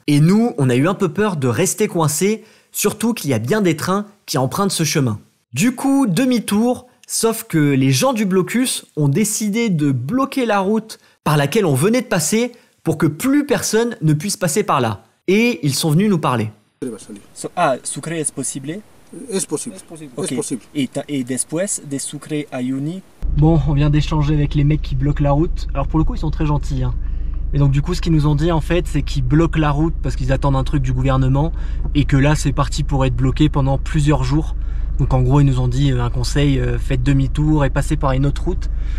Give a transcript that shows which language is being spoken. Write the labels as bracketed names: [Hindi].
[French] Et nous, on a eu un peu peur de rester coincés, surtout qu'il y a bien des trains qui empruntent ce chemin. Du coup, demi-tour, sauf que les gens du blocus ont décidé de bloquer la route par laquelle on venait de passer pour que plus personne ne puisse passer par là. Et ils sont venus nous parler. [Spanish] Sucre es possible? Es posible. Okay. Es posible. Et después de Sucre a Uyuni? [French] Bon, on vient d'échanger avec les mecs qui bloquent la route. Alors pour le coup, ils sont très gentils. Hein. Et donc du coup, ce qu'ils nous ont dit en fait, c'est qu'ils bloquent la route parce qu'ils attendent un truc du gouvernement et que là, c'est parti pour être bloqué pendant plusieurs jours. Donc en gros, ils nous ont dit un conseil, faites demi-tour et passez par une autre route.